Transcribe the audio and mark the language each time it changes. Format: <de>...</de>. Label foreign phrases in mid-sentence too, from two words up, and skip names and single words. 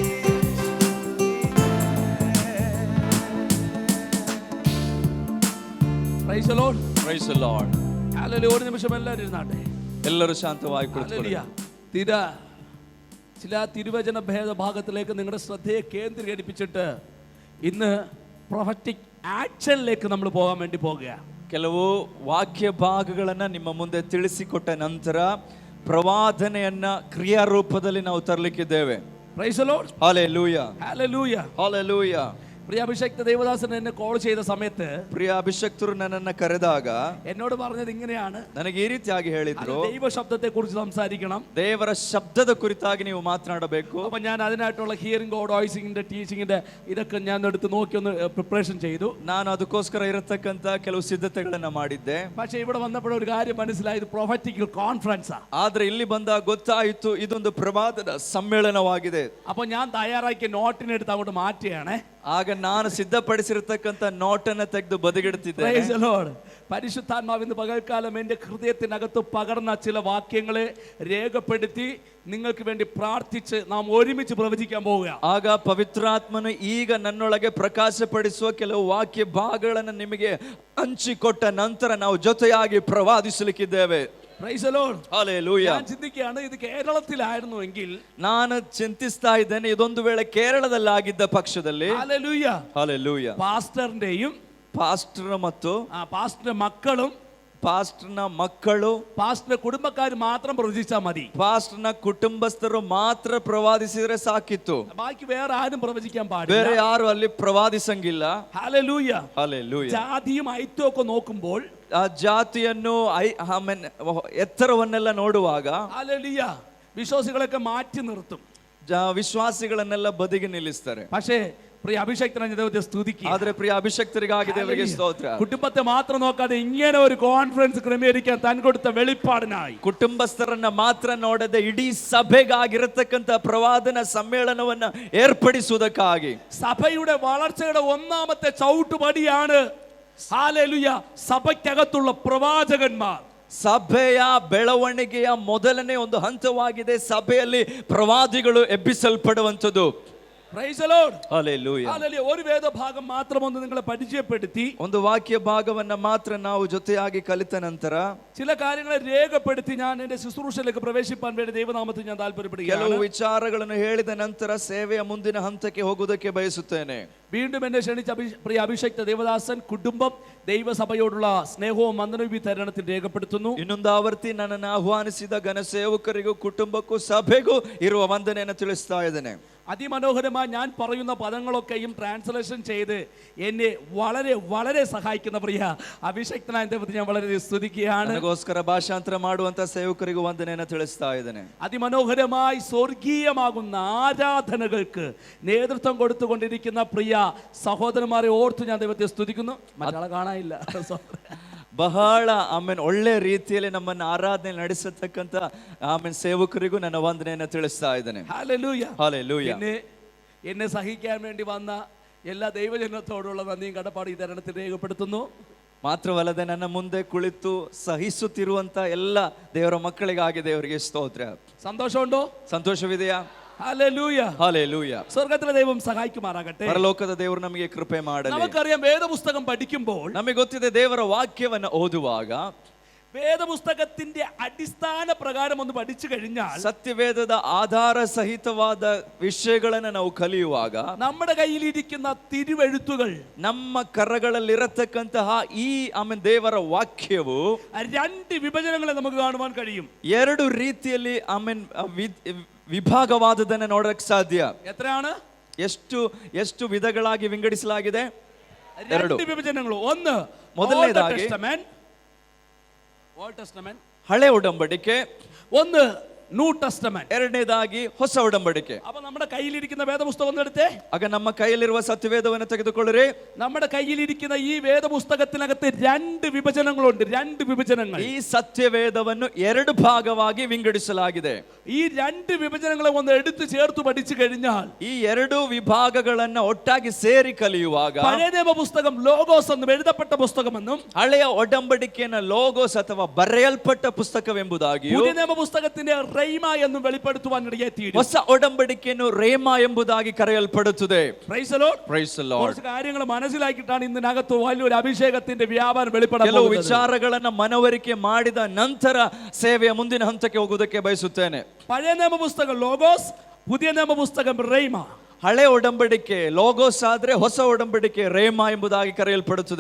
<en>Praise the Lord. Praise the Lord.</en> <ml>ഹല്ലേലൂയ. ഒരു നിമിഷം എല്ലാവരും ഇരുന്നാട്ടെ.</ml> <kn>ಎಲ್ಲರೂ ಶಾಂತವಾಗಿ ಕುಳಿತುಕೊಳ್ಳಿ.</kn> <ml>ഹല്ലേലൂയ. ചില തിരുവചന ഭേദഭാഗത്തിലേക്ക് നിങ്ങളുടെ ശ്രദ്ധയെ കേന്ദ്രീകരിപ്പിച്ചിട്ട് ഇന്ന്</ml> <en>prophetic action</en> <ml>നമ്മൾ പോകാൻ വേണ്ടി പോകുക.</ml> <kn>ಕೆಲವು ವಾಕ್ಯ ಭಾಗಗಳನ್ನ ನಿಮ್ಮ ಮುಂದೆ ತಿಳಿಸಿಕೊಟ್ಟ ನಂತರ ಪ್ರವಾದನೆಯನ್ನ ಕ್ರಿಯಾರೂಪದಲ್ಲಿ ನಾವು ತರಲಿಕ್ಕಿದ್ದೇವೆ.</kn> <en>Praise the Lord.</en> <ml>ഹല്ലേലൂയ. ഹല്ലേലൂയ.</ml> <kn>ಹಲ್ಲೆಲೂಯ.</kn> <ml>പ്രിയ അഭിഷക്ത ദേവദാസൻ എന്നെ കോൾ ചെയ്ത സമയത്ത്,</ml> <kn>ಪ್ರಿಯ ಅಭಿಷಕ್ತರು ನನ್ನನ್ನ ಕರೆದಾಗ</kn> <ml>എന്നോട് പറഞ്ഞത് ഇങ്ങനെയാണ്,</ml> <kn>ನನಗೆ ಈ ರೀತಿಯಾಗಿ ಹೇಳಿದ್ರು,</kn> <ml>ദൈവ ശബ്ദത്തെ കുറിച്ച് സംസാരിക്കണം,</ml> <kn>ದೇವರ ಶಬ್ದದ ಕುರಿತಾಗಿ ನೀವು ಮಾತನಾಡಬೇಕು.</kn> <ml>അപ്പൊ ഞാൻ അതിനായിട്ടുള്ള</ml> <en>hearing God voicing teaching</en> <ml>ഇതൊക്കെ ഞാൻ എടുത്ത് നോക്കി ഒന്ന് പ്രിപ്പറേഷൻ ചെയ്തു.</ml> <kn>ನಾನು ಅದಕ್ಕೋಸ್ಕರ ಇರತಕ್ಕಂತ ಕೆಲವು ಸಿದ್ಧತೆಗಳನ್ನ ಮಾಡಿದ್ದೆ.</kn> <ml>പക്ഷെ ഇവിടെ വന്നപ്പോൾ ഒരു കാര്യം മനസ്സിലായത്,</ml> <en>prophetical conference.</en> <kn>ಆದ್ರೆ ಇಲ್ಲಿ ಬಂದಾಗ ಗೊತ್ತಾಯಿತು, ಇದೊಂದು ಪ್ರವಾದದ ಸಮ್ಮೇಳನವಾಗಿದೆ.</kn> <ml>അപ്പൊ ഞാൻ തയ്യാറാക്കിയ നോട്ടിനെടുത്ത് അങ്ങോട്ട് മാറ്റുകയാണേ.</ml> <kn>ಆಗ ನಾನು ಸಿದ್ಧಪಡಿಸಿರತಕ್ಕಂತ ನೋಟನ್ನ ತೆಗೆದು ಬದಿಗಿಡ್ತಿದ್ದೆ.</kn> <en>Praise the Lord.</en> <ml>പരിശുദ്ധാത്മാവിന്ന് പകൽക്കാലം എൻ്റെ ഹൃദയത്തിനകത്ത് പകർന്ന ചില വാക്യങ്ങളെ രേഖപ്പെടുത്തി നിങ്ങൾക്ക് വേണ്ടി പ്രാർത്ഥിച്ച് നാം ഒരുമിച്ച് പ്രവചിക്കാൻ പോവുക.</ml> <kn>ಆಗ ಪವಿತ್ರಾತ್ಮನು ಈಗ ನನ್ನೊಳಗೆ ಪ್ರಕಾಶಪಡಿಸುವ ಕೆಲವು ವಾಕ್ಯ ಭಾಗಗಳನ್ನು ನಿಮಗೆ ಹಂಚಿಕೊಟ್ಟ ನಂತರ ನಾವು ಜೊತೆಯಾಗಿ ಪ್ರವಾದಿಸಲಿಕ್ಕಿದ್ದೇವೆ.</kn> <en>Praise the Lord. Hallelujah.</en> <ml>ഞാൻ ചിന്തിക്കുകയാണ് ഇത് കേരളത്തിലായിരുന്നുവെങ്കിൽ</ml> <kn>ನಾನು ಚಿಂತಿಸ್ತಾ ಇದ್ದೇನೆ ಇದೊಂದು ವೇಳೆ ಕೇರಳದಲ್ಲಾಗಿದ್ದ ಪಕ್ಷದಲ್ಲಿ</kn> <en>Hallelujah. Hallelujah.</en> <ml>പാസ്റ്ററിന്റെയും</ml> <kn>ಪಾಸ್ಟರ್ ಮತ್ತು</kn> <ml>പാസ്റ്ററിന്റെ മക്കളും</ml> <kn>ಪಾಸ್ಟರ್ನ ಮಕ್ಕಳು</kn> <ml>പാസ്റ്ററിന്റെ കുടുംബക്കാർ മാത്രം പ്രവചിച്ചാൽ മതി.</ml> <kn>ಪಾಸ್ಟರ್ನ ಕುಟುಂಬಸ್ಥರು ಮಾತ್ರ ಪ್ರವಾದಿಸಿದ್ರೆ ಸಾಕಿತ್ತು.</kn> <ml>ബാക്കി വേറെ ആരും പ്രവചിക്കാൻ</ml> <kn>ಬೇರೆ</kn> <ml>പാടില്ല.</ml> <kn>ಯಾರು ಅಲ್ಲಿ ಪ್ರವಾದಿಸಂಗಿಲ್ಲ.</kn> <en>Hallelujah. Hallelujah.</en> <ml>ജാതിയും ഐത്യവും ഒക്കെ നോക്കുമ്പോൾ</ml> <kn>ಆ ಜಾತಿಯನ್ನು ಎತ್ತರವನ್ನೆಲ್ಲ ನೋಡುವಾಗ</kn> <ml>Hallelujah. വിശ്വാസികളൊക്കെ മാറ്റി നിർത്തും.</ml> <kn>ವಿಶ್ವಾಸಿಗಳನ್ನೆಲ್ಲ ಬದಿಗೆ ನಿಲ್ಲಿಸ್ತಾರೆ.</kn> <ml>പക്ഷേ പ്രിയ അഭിഷേക്തനായ ദൈവത്തെ സ്തുതിക്കുക.</ml> <kn>ಆದ್ರೆ ಪ್ರಿಯ ಅಭಿಷಕ್ತರಿಗಾಗಿ ದೇವರಿಗೆ ಸ್ತೋತ್ರ.</kn> <ml>കുടുംബത്തെ മാത്രം നോക്കാതെ ഇങ്ങനെ ഒരു കോൺഫറൻസ് ക്രമീകരിക്കാൻ താൻ കൊടുത്ത വെളിപ്പാടിനായി</ml> <kn>ಕುಟುಂಬಸ್ಥರನ್ನ ಮಾತ್ರ ನೋಡದೆ ಇಡೀ ಸಭೆಗಾಗಿರತಕ್ಕಂತ ಪ್ರವಾದನ ಸಮ್ಮೇಳನವನ್ನ ಏರ್ಪಡಿಸುವುದಕ್ಕಾಗಿ</kn> <ml>സഭയുടെ വളർച്ചയുടെ ഒന്നാമത്തെ ചവിട്ടുപടിയാണ് ഹല്ലേലൂയ സഭയ്ക്കകത്തുള്ള പ്രവാചകന്മാർ.</ml> <kn>ಸಭೆಯ ಬೆಳವಣಿಗೆಯ ಮೊದಲನೇ ಒಂದು ಹಂತವಾಗಿದೆ ಸಭೆಯಲ್ಲಿ ಪ್ರವಾದಿಗಳು ಎಬ್ಬಿಸಲ್ಪಡುವಂಥದ್ದು.</kn> <en>Praise the Lord. Hallelujah. Hallelujah.</en> <ml>ഒരു വേദഭാഗം മാത്രം ഒന്ന് നിങ്ങളെ പരിചയപ്പെടുത്തി</ml> <kn>ಒಂದು ವಾಕ್ಯ ಭಾಗವನ್ನ ಮಾತ್ರ ನಾವು ಜೊತೆಯಾಗಿ ಕಲಿತ ನಂತರ</kn> <ml>ചില കാര്യങ്ങളെ രേഖപ്പെടുത്തി ഞാൻ എന്റെ ശുശ്രൂഷയിലേക്ക് പ്രവേശിപ്പാൻ വേണ്ടി ദൈവനാമത്തിൽ ഞാൻ താല്പര്യപ്പെടുകയാണ്.</ml> <kn>ಕೆಲವು ವಿಚಾರಗಳನ್ನು ಹೇಳಿದ ನಂತರ ಸೇವೆಯ ಮುಂದಿನ ಹಂತಕ್ಕೆ ಹೋಗುವುದಕ್ಕೆ ಬಯಸುತ್ತೇನೆ.</kn> <ml>വീണ്ടും എന്നെ ക്ഷണിച്ച പ്രിയ അഭിഷേക്ത ദേവദാസൻ കുടുംബം ദൈവസഭയോടുള്ള സ്നേഹവും വന്ദനവും ഈ തരുണത്തിൽ രേഖപ്പെടുത്തുന്നു.</ml> <kn>ಇನ್ನೊಂದು ಆವರ್ತಿ ನನ್ನನ್ನು ಆಹ್ವಾನಿಸಿದ ಘನ ಸೇವಕರಿಗೂ ಕುಟುಂಬಕ್ಕೂ ಸಭೆಗೂ ಇರುವ ವಂದನೆಯನ್ನು ತಿಳಿಸ್ತಾ ಇದ್ದೇನೆ.</kn> <ml>അതിമനോഹരമായി ഞാൻ പറയുന്ന പദങ്ങളൊക്കെയും ട്രാൻസ്ലേഷൻ ചെയ്ത് എന്നെ വളരെ വളരെ സഹായിക്കുന്ന പ്രിയ അഭിഷേക്തനായ ദൈവത്തെ ഞാൻ വളരെ സ്തുതിക്കുകയാണ്.</ml> <kn>ನನಗೋಸ್ಕರ ಭಾಷಾಂತರ ಮಾಡುವಂತ ಸೇವಕರಿಗೂ ವಂದನೆಯನ್ನು ತಿಳಿಸ್ತಾ ಇದ್ದೇನೆ.</kn> <ml>അതിമനോഹരമായി സ്വർഗീയമാകുന്ന ആരാധനകൾക്ക് നേതൃത്വം കൊടുത്തുകൊണ്ടിരിക്കുന്ന പ്രിയ സഹോദരന്മാരെ ഓർത്ത് ഞാൻ ദൈവത്തെ സ്തുതിക്കുന്നു. മറ്റാളെ കാണാനില്ല.</ml> <kn>ಬಹಳ ಒಳ್ಳೆ ರೀತಿಯಲ್ಲಿ ನಮ್ಮನ್ನು ಆರಾಧನೆ ನಡೆಸತಕ್ಕಂತ ಸೇವಕರಿಗೂ ನನ್ನ ವಂದನೆಯನ್ನು ತಿಳಿಸ್ತಾ ಇದ್ದೇನೆ.</kn> <ml>ഹല്ലേലൂയ. ഹല്ലേലൂയ. പിന്നെ എന്നെ സഹിക്കാൻ വേണ്ടി വന്ന എല്ലാ ദൈവജനത്തോടുള്ള നന്ദിയും കടപ്പാട് ഈ തരുണത്തിൽ രേഖപ്പെടുത്തുന്നു.</ml> <kn>ಮಾತ್ರವಲ್ಲದೆ ನನ್ನ ಮುಂದೆ ಕುಳಿತು ಸಹಿಸುತ್ತಿರುವಂತ ಎಲ್ಲ ದೇವರ ಮಕ್ಕಳಿಗಾಗಿ ದೇವರಿಗೆ ಸ್ತೋತ್ರ.</kn> <ml>സന്തോഷമുണ്ടോ?</ml> <kn>ಸಂತೋಷವಿದೆಯಾ?</kn> <ml>ഹല്ലേലൂയ. ഹല്ലേലൂയ. സ്വർഗ്ഗത്തിലെ ദൈവം സഹായിക്കുമാറാകട്ടെ.</ml> <kn>ಪರಲೋಕದ ದೇವರು ನಮಗೆ ಕೃಪೆ ಮಾಡಲಿ.</kn> <ml>നമുക്കറിയാം വേദപുസ്തകം പഠിക്കുമ്പോൾ</ml> <kn>ನಮಗೆ ಗೊತ್ತಿದೆ ದೇವರ ವಾಕ್ಯವನ್ನು ಓದುವಾಗ</kn> <ml>വേദപുസ്തകത്തിന്റെ അടിസ്ഥാന പ്രകാരം ഒന്ന് പഠിച്ചു കഴിഞ്ഞാൽ</ml> <kn>ಸತ್ಯವೇದದ ಆಧಾರ ಸಹಿತವಾದ ವಿಷಯಗಳನ್ನು ನಾವು ಕಲಿಯುವಾಗ</kn> <ml>നമ്മുടെ കയ്യിലിരിക്കുന്ന തിരുവെഴുത്തുകൾ</ml> <kn>ನಮ್ಮ ಕರಗಳಲ್ಲಿರತಕ್ಕಂತಹ ಈ ದೇವರ ವಾಕ್ಯವು</kn> <ml>രണ്ട് വിഭജനങ്ങളെ നമുക്ക് കാണുവാൻ കഴിയും.</ml> <kn>ಎರಡು ರೀತಿಯಲ್ಲಿ ವಿಭಾಗವಾದದನ್ನು ನೋಡಕ್ಕೆ ಸಾಧ್ಯ.</kn> <ml>എത്രയാണ്?</ml> <kn>ಎಷ್ಟು ವಿಧಗಳಾಗಿ ವಿಂಗಡಿಸಲಾಗಿದೆ? ಎರಡು</kn> <ml>വിഭജനങ്ങൾ. ഒന്ന്</ml> <kn>ಮೊದಲನೇದಾಗಿ ಓಲ್ಡ್ ಟೆಸ್ಟಮೆಂಟ್, ಹಳೆ ಒಡಂಬಡಿಕೆ.</kn> <ml>ഒന്ന് ന്യൂ ടെസ്റ്റമെന്റ്.</ml> <kn>ಎರಡನೇದಾಗಿ ಹೊಸ ಒಡಂಬಡಿಕೆ.</kn> <ml>അപ്പൊ നമ്മുടെ കയ്യിലിരിക്കുന്ന വേദപുസ്തകം ഒന്ന് എടുത്തേ.</ml> <kn>ಆಗ ನಮ್ಮ ಕೈಯಲ್ಲಿರುವ ಸತ್ಯವೇದವನ್ನು ತೆಗೆದುಕೊಳ್ಳಿರಿ.</kn> <ml>നമ്മുടെ കയ്യിലിരിക്കുന്ന ഈ വേദപുസ്തകത്തിനകത്ത് രണ്ട് വിഭജനങ്ങളുണ്ട്. രണ്ട് വിഭജനങ്ങൾ.</ml> <kn>ಈ ಸತ್ಯವೇದವನ್ನು ಎರಡು ಭಾಗವಾಗಿ ವಿಂಗಡಿಸಲಾಗಿದೆ.</kn> <ml>ഈ രണ്ട് വിഭജനങ്ങളെ ഒന്ന് എടുത്തു ചേർത്ത് പഠിച്ചു കഴിഞ്ഞാൽ</ml> <kn>ಈ ಎರಡು ವಿಭಾಗಗಳನ್ನ ಒಟ್ಟಾಗಿ ಸೇರಿ ಕಲಿಯುವಾಗ</kn> <ml>പഴയ നിയമ പുസ്തകം ലോഗോസ് എന്നും എഴുതപ്പെട്ട പുസ്തകമെന്നും</ml> <kn>ಹಳೆಯ ಒಡಂಬಡಿಕೆಯನ್ನು ಲೋಗೋಸ್ ಅಥವಾ ಬರೆಯಲ್ಪಟ್ಟ ಪುಸ್ತಕವೆಂಬುದಾಗಿಯೂ</kn> <ml>പുതിയ നിയമ പുസ്തകത്തിന്റെ റൈമ എന്നും വെളിപ്പെടുത്തുവാൻ ഇടയായിത്തീരും.</ml> <kn>ಹೊಸ ಒಡಂಬಡಿಕೆಯನ್ನು ರೇಮಾ ಎಂಬುದಾಗಿ ಕರೆಯಲ್ಪಡುತ್ತದೆ.</kn> <en>Praise the Lord. Praise the Lord.</en> <ml>കുറച്ച് കാര്യങ്ങൾ മനസ്സിലാക്കിയിട്ടാണ് ഇതിനകത്ത് വലിയൊരു അഭിഷേകത്തിന്റെ വ്യാപാരം വെളിപ്പെടാൻ</ml> <kn>ಕೆಲವು</kn> <ml>പോകുന്നത്.</ml> <kn>ವಿಚಾರಗಳನ್ನ ಮನವರಿಕೆ ಮಾಡಿದ ನಂತರ ಸೇವೆಯ ಮುಂದಿನ ಹಂತಕ್ಕೆ ಹೋಗುವುದಕ್ಕೆ ಬಯಸುತ್ತೇನೆ.</kn> <ml>പഴയ നിയമ പുസ്തകം ലോഗോസ്, പുതിയ നിയമ പുസ്തകം റൈമ.</ml> <kn>ಹಳೆ ಒಡಂಬಡಿಕೆ ಲೋಗೋಸ್ ಆದ್ರೆ ಹೊಸ ಒಡಂಬಡಿಕೆ ರೇಮಾ ಎಂಬುದಾಗಿ ಕರೆಯಲ್ಪಡುತ್ತದೆ.</kn>